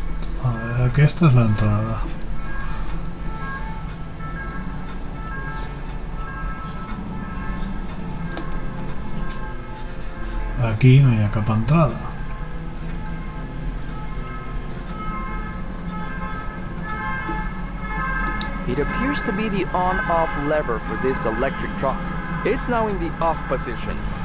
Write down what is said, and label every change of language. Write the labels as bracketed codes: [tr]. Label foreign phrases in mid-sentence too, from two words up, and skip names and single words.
[ca] A veure, aquesta és l'entrada. Aquí no hi ha cap entrada. [en] It appears to be the on-off lever for this electric truck. It's now in the off position.